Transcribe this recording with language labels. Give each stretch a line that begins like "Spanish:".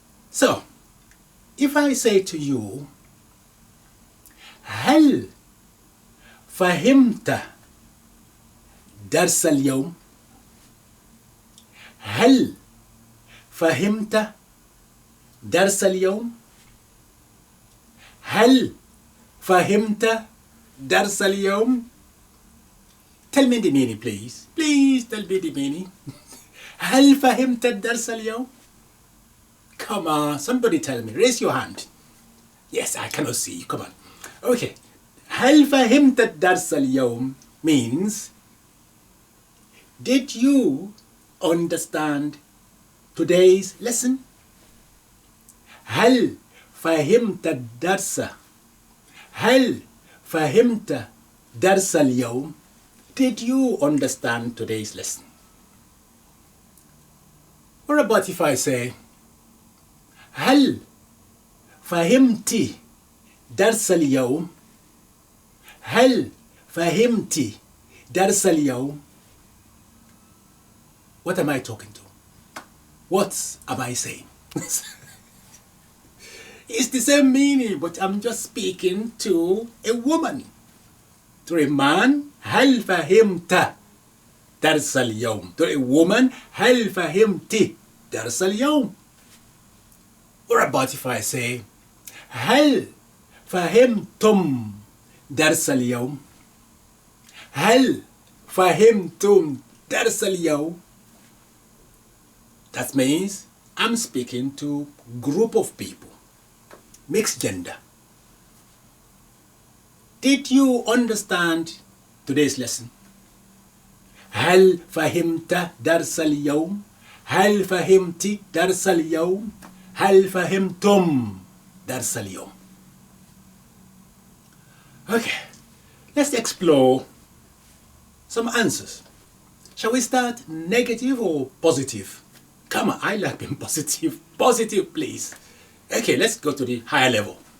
English: So, if I say to you,
Arabic: هل فهمت درس اليوم؟ هل فهمت درس اليوم؟ هل فهمت درس اليوم؟
English: Tell me the meaning, please. Please tell me the meaning.
Arabic: هل فهمت درس اليوم?
English: Come on, somebody tell me. Raise your hand. Yes, I cannot see you. Come on. Okay.
Arabic: هل فهمت درس اليوم
English: means, did you understand today's lesson?
Arabic: هل فهمت الدرس؟ هل فهمت درس اليوم?
English: Did you understand today's lesson? What about if I say,
Arabic: هل فهمتِ درس اليوم؟ هل فهمتِ درس اليوم?
English: What am I talking to? What am I saying? It's the same meaning, but I'm just speaking to a woman. To a man,
Arabic: هل فهمت درس اليوم?
English: To a woman,
Arabic: هل فهمتِ درس اليوم?
English: What about if I say,
Arabic: هل فهمتم درس اليوم؟ هل فهمتم درس اليوم?
English: That means I'm speaking to a group of people, mixed gender. Did you understand today's lesson?
Arabic: هل فهمت درس اليوم؟ هل فهمتِ درس اليوم؟ هل فهمتم درس اليوم?
English: Okay, let's explore some answers. Shall we start negative or positive? Come on, I like being positive. Positive, please. Okay, let's go to the higher level.